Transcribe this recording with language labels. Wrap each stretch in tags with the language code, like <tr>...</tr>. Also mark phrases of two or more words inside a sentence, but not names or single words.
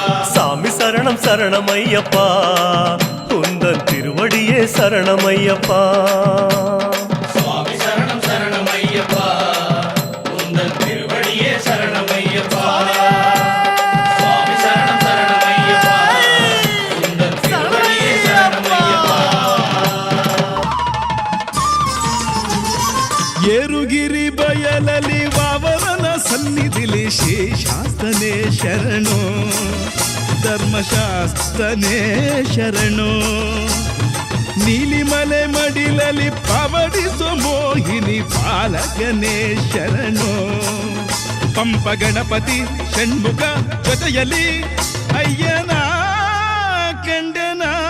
<ta>சாமி சரணம் சரணம் ஐயப்பா உந்தன் திருவடியே சரணம் ஐயப்பா சுவாமி சரணம் சரணம் ஐயப்பா உந்தன் திருவடியே சரணம் ஐயப்பா சுவாமி சரணம் சரணம் ஐயப்பா உந்தன் திருவடியே சரணம் ஐயப்பா</ta> <kn>ಏರುಗಿರಿ ಬಯಲಲಿ ವಾವರನ ಸನ್ನಿಧಿಲಿ ಶೇಷಾಸ್ತನೇ ಶರಣು ಧರ್ಮಶಾಸ್ತ್ರನೇ ಶರಣು ನೀಲಿಮಲೆ ಮಡಿಲಲಿ ಪವಡಿಸೋ ಮೋಹಿನಿ ಪಾಲಕನೇ ಶರಣು ಪಂಪ ಗಣಪತಿ ಷಣ್ಮುಖ ಜೊತೆಯಲಿ ಅಯ್ಯನ ಕಂಡನ</kn>